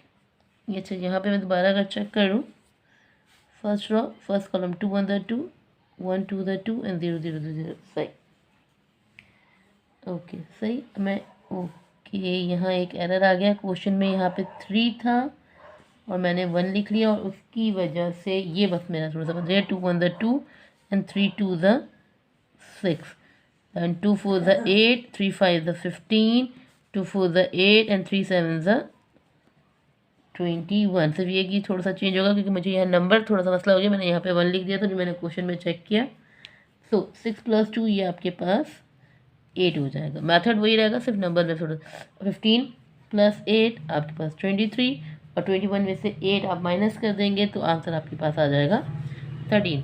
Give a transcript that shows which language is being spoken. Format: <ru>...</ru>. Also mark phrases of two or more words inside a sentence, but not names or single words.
<hi>ये अच्छा, यहाँ पे मैं दोबारा अगर चेक करूँ,</hi> <en>first row first column</en> <hi>2 1 ज़ 2, 1 2 ज़ 2 एंड 0 0 0, सही, ओके सही। मैं ओके, यहाँ एक एरर आ गया क्वेश्चन में, यहाँ पे 3 था और मैंने 1 लिख लिया और उसकी वजह से ये बस मेरा थोड़ा सा बदल गया। 2 1 ज़ 2 एंड 3 2 ज़ 6 एंड 2 4 ज़ 8, 3 5 ज़ 15, 2 4 ज़ 8 एंड 3 7 ज़ 21। सिर्फ ये कि थोड़ा सा चेंज होगा क्योंकि मुझे यहाँ नंबर थोड़ा सा मसला हो गया, मैंने यहाँ पे 1 लिख दिया था जो मैंने क्वेश्चन में चेक किया। सो 6 + 2 ये आपके पास 8 हो जाएगा, मेथड वही रहेगा, सिर्फ नंबर में थोड़ा। 15 + 8 आपके पास 23 और 21 में से 8 आप माइनस कर देंगे तो आंसर आपके पास आ जाएगा 13।</hi>